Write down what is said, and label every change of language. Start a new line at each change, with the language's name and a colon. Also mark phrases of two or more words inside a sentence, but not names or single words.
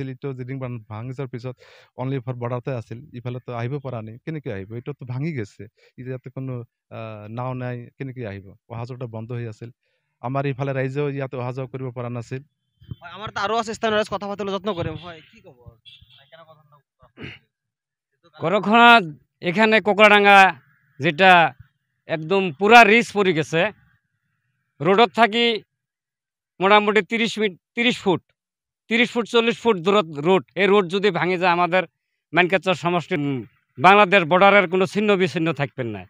Assamese: এইটো ৰিং বান্ধ ভাঙি যোৱাৰ পিছত
English: only for
Assamese: বৰ্ডাৰতে আছিল, ইফালেতো আহিব পৰা নাই। কেনেকৈ আহিব, এইটোতো ভাঙি গৈছে, ইয়াতে কোনো নাও নাই, কেনেকৈ আহিব? অহা যোৱাটো বন্ধ হৈ আছিল। আমাৰ ইফালে ৰাইজেও ইয়াতে অহা যোৱা কৰিব পৰা নাছিল। আমাৰ আৰু আছে স্থানীয় ৰাইজ, কথা পাতিবলৈ যত্ন কৰিম। হয়, কি ক'ব?
Bangla: গৰাখহনীয়া এখানে কুকুরাডাঙ্গা যেটা একদম পুরা রিচ পড়ে গেছে।
Assamese: রোডত থাকি মোটামুটি 30 ফুট 40 ফুট দূরত রোড।
Bangla: এই রোড যদি ভাঙে যায় আমাদের মানকাচর সমষ্টি বাংলাদেশ বর্ডারের কোনো ছিন্ন বিচ্ছিন্ন থাকবেন না।